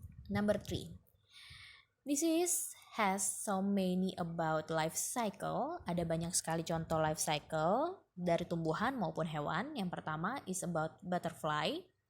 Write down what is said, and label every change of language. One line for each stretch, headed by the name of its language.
English: Number 3, this has so many about life cycle.
Indonesian: Ada banyak sekali contoh life cycle dari tumbuhan maupun hewan. Yang pertama
English: is about butterfly.